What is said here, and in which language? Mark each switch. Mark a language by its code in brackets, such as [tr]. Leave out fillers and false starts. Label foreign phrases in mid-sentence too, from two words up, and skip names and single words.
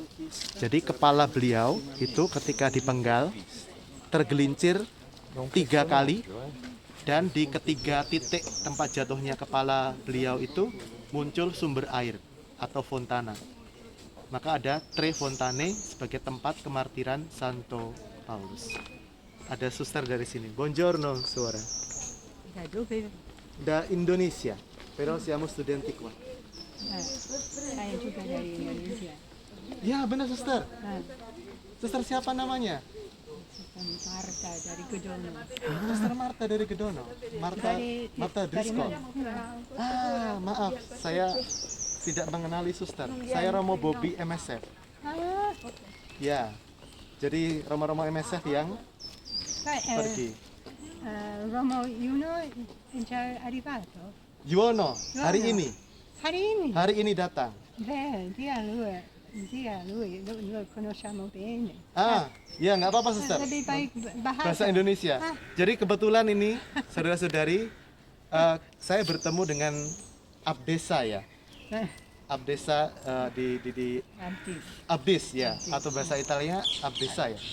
[id] Jadi kepala beliau itu ketika dipenggal tergelincir 3 kali, dan di ketiga titik tempat jatuhnya kepala beliau itu muncul sumber air atau fontana. Maka ada Trefontane sebagai tempat kemartiran Santo Paulus. Ada suster dari sini. [it] Buongiorno, suora. Da Indonesia, pero siamo studenti qua. [id] Saya juga dari Indonesia. Ya, benar, suster. Suster siapa namanya? Marta dari Gedono. Suster Marta dari Gedono. Marta Driscoll. Maaf, saya tidak mengenali suster. Saya Romo Bobby MSF. Ya, jadi Romo MSF yang pergi. [it] Romo Yuno già arrivato. [id] Yuwono, hari ini. Hari ini datang. [it] Beh, dia lui lo conosciamo bene. [id] Ya, nggak apa-apa, suster. Lebih baik Bahasa Indonesia. Jadi kebetulan ini, saudara-saudari, saya bertemu dengan abdesa, ya. Abdesa di Abdis, ya, atau bahasa Italia abdesa, ya.